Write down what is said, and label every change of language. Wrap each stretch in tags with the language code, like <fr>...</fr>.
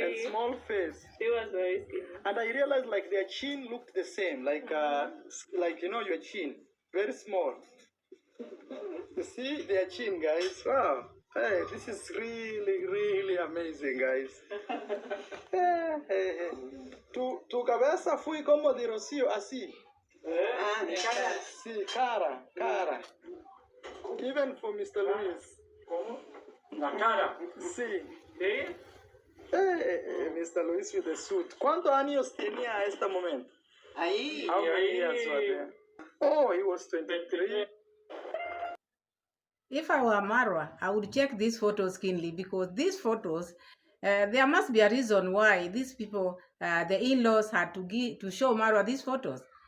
<en>and small face. She was very skinny. And I realized like their chin looked the same, like you know your chin, very small. You see their chin, guys. Wow. Hey, this is really amazing, guys. Hey.</en> <es>Tu cabeza fue como de Rocío, así. Ah, de cara. Sí, cara.</es> <en>Even for Mr. Luis.</en> <es>¿Cómo? La cara. Sí. ¿Sí?</es> <en>Mr. Luis with the suit.</en> <es>¿Cuántos años tenía a este momento? Ahí.</es> <en>How many years was there? Oh, he was 23. If I were Marwa, I would check these photos keenly because these photos, there must be a reason why these people, the in-laws, had to show Marwa these photos.</en>